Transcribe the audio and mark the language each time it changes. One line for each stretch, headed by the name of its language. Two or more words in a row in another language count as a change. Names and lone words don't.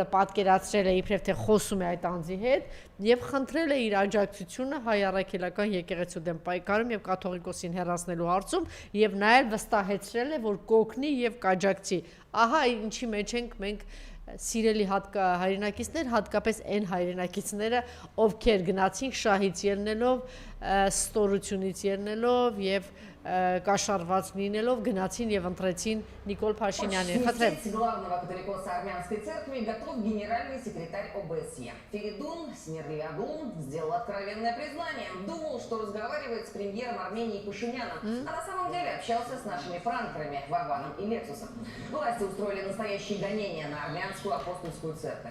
Armenian: պատկերացրել է իբրև թե խոսում է այդ անձի հետ եւ խնդրել է իր աջակցությունը հայ առաքելական եկեղեցու դեմ պայքարում եւ կաթողիկոսին հեռացնելու հարցում եւ նաեւ վստահեցրել է, որ կօգնի եւ կաջակցի։ Ահա ինչի մեջ ենք մենք սիրելի հայրենակիցներ, հատկապես այն հայրենակիցները, ովքեր գնացին շահից ելնելով, ստորությունից ելնելով եւ կաշառված լինելով гнացին եւ ընտրեցին Նիկոլ Փաշինյանին։ Խնդրեմ։
Russian: Главного католикоса армянской церкви готов генеральный секретарь ОБСЕ. Феридун Смирliagun сделал откровенное признание. Думал, что разговаривает с премьером Армении Пашиняном, а на самом деле общался с нашими пранкерами Вованом и Лексусом. Власти устроили настоящие гонения на армянскую апостольскую церковь.